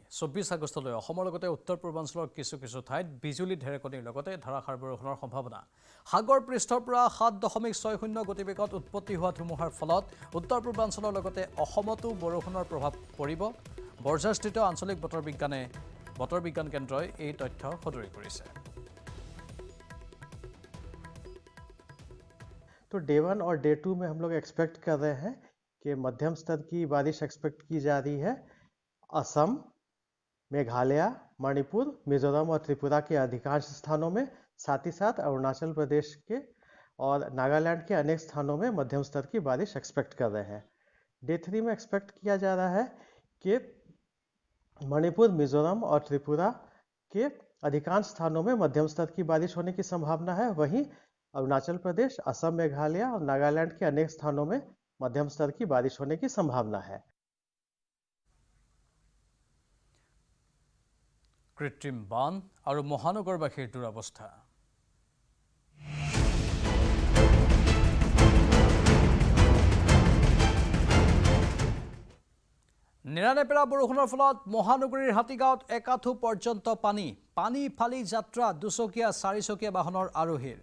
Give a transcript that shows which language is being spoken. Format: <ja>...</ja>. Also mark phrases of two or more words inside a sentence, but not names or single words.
<as>24 আগষ্টলৈ অসমৰ লগতে উত্তৰ পূৰ্বাঞ্চলৰ কিছু ঠাইত বিজুলী ঢেৰেকনিৰ লগতে ধাৰাসাৰ বৰষুণৰ সম্ভাৱনা। সাগৰ পৃষ্ঠৰ পৰা 7.60 গতিবেগত উৎপত্তি হোৱা ধুমুহাৰ ফলত উত্তৰ পূৰ্বাঞ্চলৰ লগতে অসমতো বৰষুণৰ প্ৰভাৱ পৰিব। বৰঝাৰস্থিত আঞ্চলিক বতৰ বিজ্ঞান কেন্দ্ৰই এই তথ্য সদৰি কৰিছে।</as> <hi>तो डे 1 और डे 2 में हम लोग एक्सपेक्ट कर रहे हैं कि मध्यम स्तर की बारिश एक्सपेक्ट की जा रही है। असम, मेघालय, मणिपुर, मिजोरम और त्रिपुरा के अधिकांश स्थानों में, साथ ही साथ अरुणाचल प्रदेश के और नागालैंड के अनेक स्थानों में मध्यम स्तर की बारिश एक्सपेक्ट कर रहे हैं। डे 3 में एक्सपेक्ट किया जा रहा है कि मणिपुर, मिजोरम और त्रिपुरा के अधिकांश स्थानों में मध्यम स्तर की बारिश होने की संभावना है। वहीं अरुणाचल प्रदेश, असम, मेघालय और नागालैंड के अनेक स्थानों में मध्यम स्तर की बारिश होने की संभावना है।</hi> <as>কৃত্ৰিম বান আৰু মহানগৰবাসীৰ দুৰৱস্থা। নেৰানেপেৰা বৰষুণৰ ফলত মহানগৰীৰ হাতীগাঁৱত একাঠু পৰ্যন্ত পানী ফালি যাত্ৰা দুচকীয়া চাৰিচকীয়া বাহনৰ আৰোহীৰ।</as>